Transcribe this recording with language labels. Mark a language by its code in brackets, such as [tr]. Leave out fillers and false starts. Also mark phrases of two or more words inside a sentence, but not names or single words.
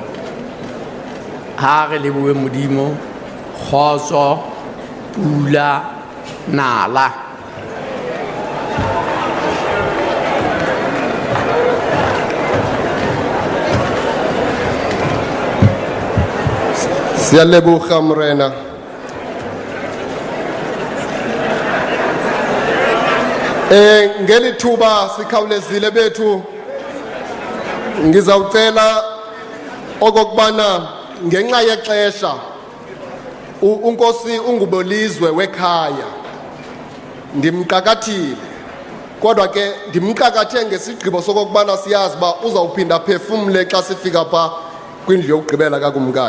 [st] Ha re lebohe Modimo, kgotso, pula, nala. [xh] Siyaleboga morena. Ngeli thuba sikhawulezile bethu, ngizawucela okokubana ngenxa yexesha unkosi ungubolizwe wekhaya ndimqakathile, kodwa ke ndimqakathe ngesigqibo sokokubana siyazi uba uzawuphinda phefumle xa sifika pha kwindlu yokugqibela kakumkani.